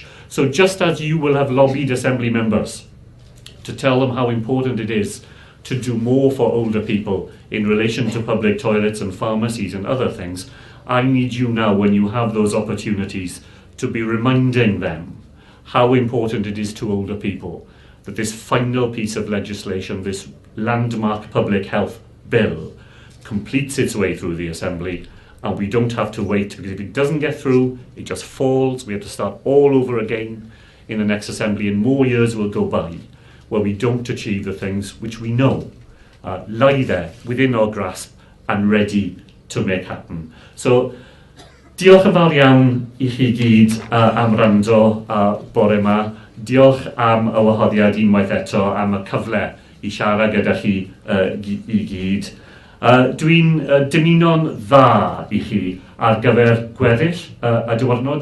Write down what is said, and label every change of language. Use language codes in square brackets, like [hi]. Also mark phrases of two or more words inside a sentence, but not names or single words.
[en] So just as you will have lobbied Assembly members to tell them how important it is to do more for older people in relation to public toilets and pharmacies and other things, I need you now, when you have those opportunities, to be reminding them how important it is to older people that this final piece of legislation, this landmark public health bill, completes its way through the Assembly, and we don't have to wait, because if it doesn't get through, it just falls. We have to start all over again in the next Assembly, and more years will go by where we don't achieve the things which we know lie there within our grasp and ready to make happen. So, [cy] diolch yn fawr iawn I chi gyd am rando bore yma. Diolch am y wahoddiad unwaith eto, am y cyfle I siarad gyda chi I gyd. Dwi'n dymuno'n dda I chi ar gyfer gweddill y diwrnod.